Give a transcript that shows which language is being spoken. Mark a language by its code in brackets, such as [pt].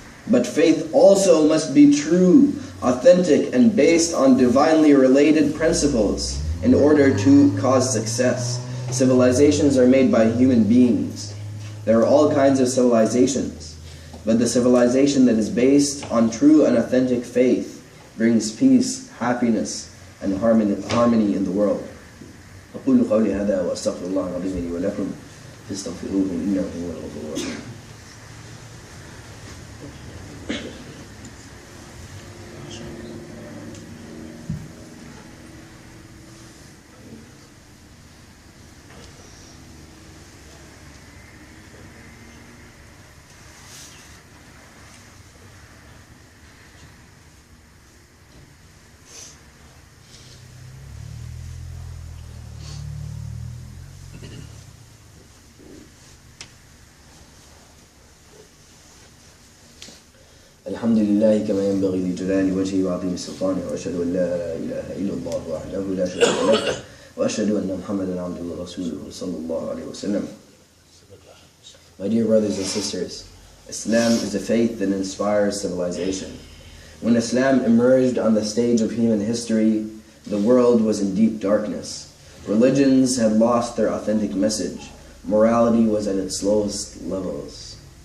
[en] But faith also must be true, authentic, and based on divinely related principles in order to cause success. Civilizations are made by human beings. There are all kinds of civilizations, but the civilization that is based on true and authentic faith brings peace, happiness, and harmony in the world. [ar] أقول قولي هذا وأستغفر الله العظيم لي ولكم فاستغفروه إنه هو الغفور الرحيم. الحمد لله كما ينبغي لجلال وجهه وعظيم سلطانه وأشهد أن لا إله إلا الله وحده لا شريك له وأشهد أن محمدا عبده ورسوله صلى الله عليه وسلم. [en] My dear brothers and sisters, Islam is a faith that inspires civilization. When Islam emerged on the stage of human history, the world was in deep darkness. Religions had lost their authentic message. Morality was at its lowest levels.